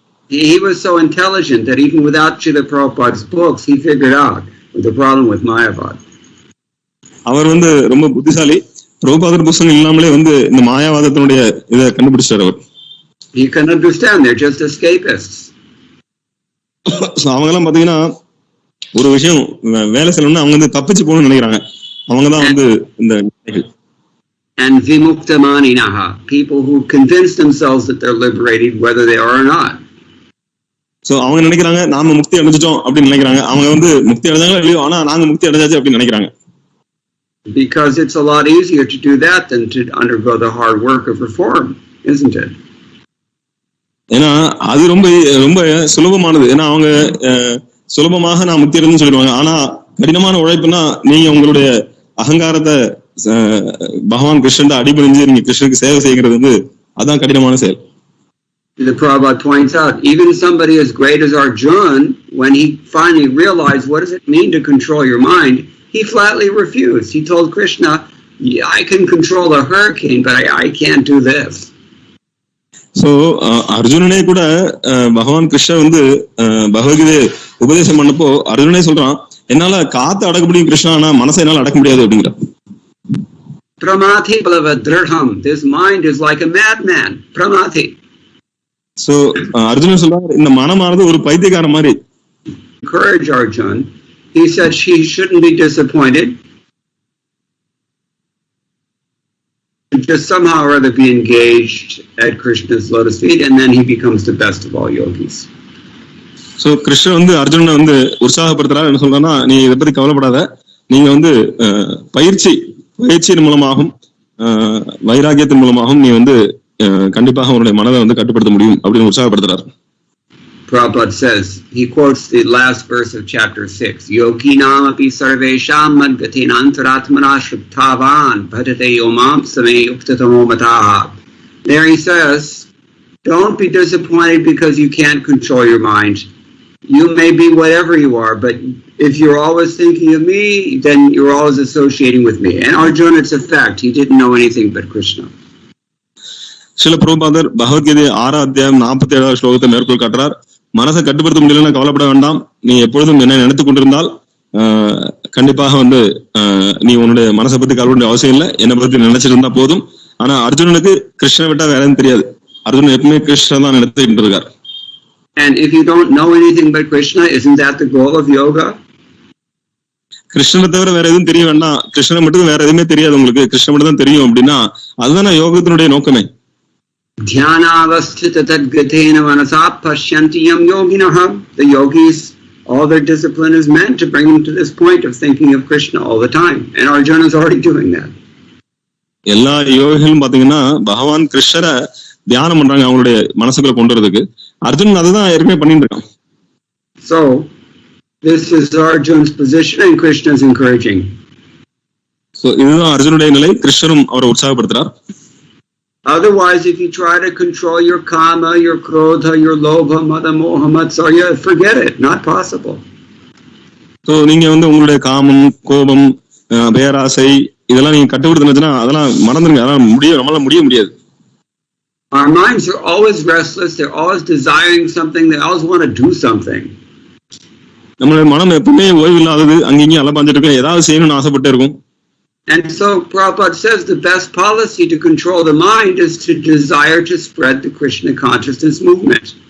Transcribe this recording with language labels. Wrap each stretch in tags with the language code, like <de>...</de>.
<en>He was so intelligent that even without Srila Prabhupada's books, he figured out the problem with Mayavad.</en> <ta>அவர் வந்து ரொம்ப புத்திசாலி. பிரபுபாதர் புஸ்தகம் இல்லாமலே வந்து இந்த மாயாவாதத்தினுடைய இதை கண்டுபிடிச்சார் அவர்.</ta> <en>You can understand, they're just escapists.</en> <ta>அவங்க எல்லாம் பாத்தீங்கன்னா ஒரு விஷயம் வேலை செய்யணும்னா அவங்க வந்து தப்பிச்சு போகணும்னு நினைக்கிறாங்க. அவங்கதான் வந்து இந்த</ta> <en>and vimuktamaninaha, people who convince themselves that they're liberated whether they are or not.</en> <ta>So அவங்க நினைக்கிறாங்க நாம முக்தி அடைஞ்சிட்டோம் அப்படின்னு நினைக்கிறாங்க. அவங்க வந்து முக்தி அடைஞ்சாங்களோ இல்லையோ ஆனா நாங்க முக்தி அடைஞ்சாச்சு அப்படின்னு நினைக்கிறாங்க.</ta> <en>Because it's a lot easier to do that than to undergo the hard work of reform, isn't it?</en> <ta>ஏன்னா அது ரொம்ப ரொம்ப சுலபமானது. ஏன்னா அவங்க சுலபமாக நான் முக்தி அடைஞ்சுன்னு சொல்லிடுவாங்க. ஆனா கடினமான உழைப்புனா நீங்க உங்களுடைய அகங்காரத்தை பகவான் கிருஷ்ணன் அடிபணிஞ்சு நீங்க கிருஷ்ணனுக்கு சேவை செய்கிறது வந்து அதான் கடினமான செயல்.</ta> <en>The Prabhupada points out, even somebody as great as Arjuna, when he finally realized what does it mean to control your mind, he flatly refused. He told Krishna, yeah, I can control a hurricane, but I can't do this.</en> <ta>So அர்ஜுனனே கூட பகவான் கிருஷ்ணர் வந்து பகவத்கீதை உபதேசம் பண்ணப்போ அர்ஜுனனே சொல்றான், என்னால காத்து அடக்க முடியும் கிருஷ்ணா, ஆனா மனசை என்னால அடக்க முடியாது அப்படிங்கிற.</ta> <sa>Pramati balavadrham,</sa> <en>this mind is like a madman.</en> <sa>Pramati.</sa> <ta>So Arjunan சொல்றாரு இந்த மனமானது ஒரு பைத்தியக்கார மாதிரி.</ta> <en>Encourage Arjuna. He said she shouldn't be disappointed. Just somehow or other be engaged at Krishna's lotus feet, and then he becomes the best of all yogis.</en> <ta>So Krishnan வந்து அர்ஜுனனை வந்து உற்சாகப்படுத்துறாரு. என்ன சொல்றான்னா, நீ இதை பத்தி கவலைப்படாத, நீங்க வந்து பயிற்சியின் மூலமாகவும் வைராகியத்தின் மூலமாகவும் நீ வந்து கண்டிப்பாக உன்னுடைய மனதை வந்து கட்டுப்படுத்த முடியும் அப்படின்னு உற்சாகப்படுத்துறாரு.</ta> <en>Prabhupada says, he quotes the last verse of chapter 6,</en> <sa>Yoginam api sarvesham madgatin antaratmana shruptavan bhajate yomam same yuktatomo mataha.</sa> <en>There he says, don't be disappointed because you can't control your mind. You may be whatever you are, but if you're always thinking of me, then you're always associating with me. And Arjuna, it's a fact, he didn't know anything but Krishna.</en> <ta>சில பிரபுபாதர் பகவத்கீதை 6ஆம் அத்தியாயம் 47வது ஸ்லோகத்தை மேற்கோள் காட்டுறார். மனசை கட்டுப்படுத்த முடியலன்னா கவலைப்பட வேண்டாம், நீ எப்பொழுதும் என்ன நினைத்துக் கொண்டிருந்தால் கண்டிப்பாக வந்து நீ உன்னுடைய மனசை பத்தி கவலை அவசியம் இல்லை, என்னை பத்தி நினைச்சிட்டு இருந்தா போதும். ஆனா அர்ஜுனனுக்கு கிருஷ்ணனை விட்டா வேற எதுவும் தெரியாது. அர்ஜுனன் எப்பவுமே கிருஷ்ணன் தான் நினைத்துட்டு இருக்கார்.</ta> <en>And if you don't know anything but Krishna, isn't that the goal of yoga?</en> <ta>கிருஷ்ணனை தவிர வேற எதுவும் தெரிய வேண்டாம், கிருஷ்ணனை மட்டும் வேற எதுவுமே தெரியாது உங்களுக்கு, கிருஷ்ணன் மட்டும் தான் தெரியும் அப்படின்னா அதுதான் யோகத்தினுடைய நோக்கமே.</ta> <sa>Dhyanavasthita tadgatena manasa pashyantiyam yoginah.</sa> <en>The yogis, all their discipline is meant to bring them to this point of thinking of Krishna all the time. And Arjuna is already doing that.</en> <ta>எல்லா யோகிகளும் பாத்தீங்கன்னா பகவான் கிருஷ்ணரை தியானம் பண்றாங்க அவங்களுடைய மனசுக்குள்ள கொண்டு வரதுக்கு. அர்ஜுனன் அதுதான் ஏற்கனவே பண்ணிட்டு இருக்கான்.</ta> <en>So this is Arjuna's position and Krishna is encouraging.</en> <ta>So இதுதான் அர்ஜுனுடைய நிலை, கிருஷ்ணரும் அவரை உற்சாகப்படுத்துறார்.</ta> <en>Otherwise, if you try to control your kama, your krodha, your lobha, mada, moha, matsarya, forget it. Not possible.</en> <ta>So நீங்க வந்து உங்களுடைய காமம், கோபம், பேராசை இதெல்லாம் நீங்க கட்டுப்படுத்தினா அதெல்லாம் மறந்துருங்க, அதெல்லாம் நம்மளால முடியாது.</ta> <en>Our minds are always restless. They're always desiring something. They always want to do something.</en> <ta>நம்மளுடைய மனம் எப்பவுமே ஓய்வு இல்லாதது, அங்கேயும் அலப்பாஞ்சிட்டு இருக்கும், ஏதாவது செய்யணும்னு ஆசைப்பட்டே இருக்கும்.</ta> <en>And so Prabhupada says the best policy to control the mind is to desire to spread the Krishna consciousness movement.</en>